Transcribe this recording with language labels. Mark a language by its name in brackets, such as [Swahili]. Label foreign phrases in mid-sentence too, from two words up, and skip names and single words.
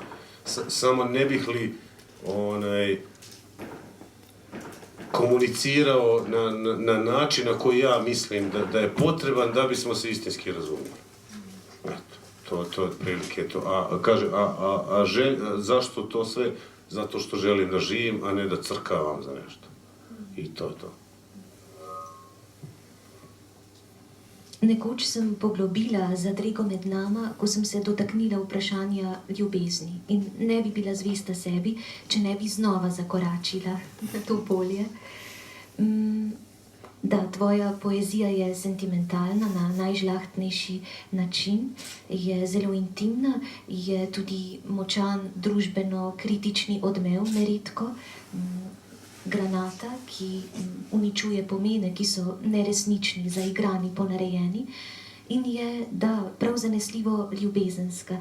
[Croatian] Samo ne bih li komunicirao na način na koji ja mislim da je potreban da bismo se istinski razumjeli. Eto, to je otprilike to. Zašto to sve? Zato što želim da živim, a ne da crkavam za nešto. I to je to. [Slovenian] Nekoč sem poglobila zadrego med nama, ko sem se dotaknila vprašanja ljubezni in ne bi bila zvesta sebi, če ne bi znova zakoračila na to polje. Da, tvoja poezija je sentimentalna na najžlahtnejši način, je zelo intimna, je tudi močan družbeno-kritični odmev neredko, granata, ki uničuje pomene, ki so neresnični, zaigrani, ponarejeni in je, da, prav zanesljivo ljubezenska.